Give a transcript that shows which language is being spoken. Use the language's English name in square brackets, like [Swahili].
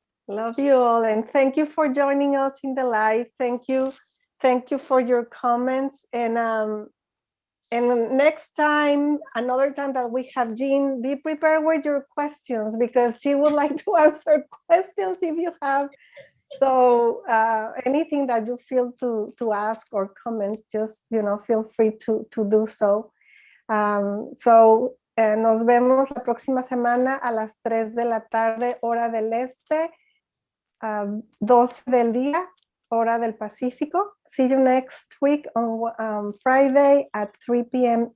[English] Love you all, and thank you for joining us in the live. Thank you for your comments, and next time, another time that we have Jean, be prepared with your questions because she would like to answer questions if you have. So anything that you feel to ask or comment, just feel free to do so. [Spanish] Nos vemos la próxima semana a las 3 de la tarde, hora del este. 12 del día, hora del Pacífico. [English] See you next week on Friday at 3 p.m.